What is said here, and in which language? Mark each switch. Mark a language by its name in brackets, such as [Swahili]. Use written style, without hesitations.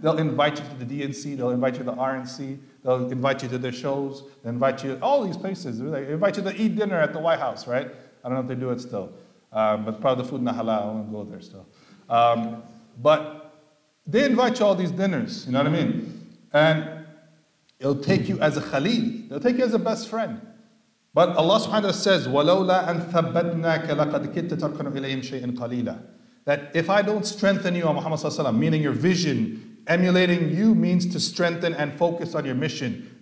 [English] They'll invite you to the DNC, they'll invite you to the RNC, they'll invite you to their shows, they'll invite you to all these places. They invite you to eat dinner at the White House, right? I don't know if they do it still. But probably the food not halal, I won't go there still. But they invite you all these dinners, you know what I mean? And it'll take you as a Khalid, they'll take you as a best friend. But Allah subhanahu wa ta'ala says, [Arabic] وَلَوْلَا أَن ثَبَّتْنَاكَ لَقَدْ كِدْتَ تَرْكَنُ إِلَيْهِمْ شَيْئًا قَلِيلًا. [English] That if I don't strengthen you on Muhammad sallallahu alaihi wasallam, meaning your vision, emulating you means to strengthen and focus on your mission.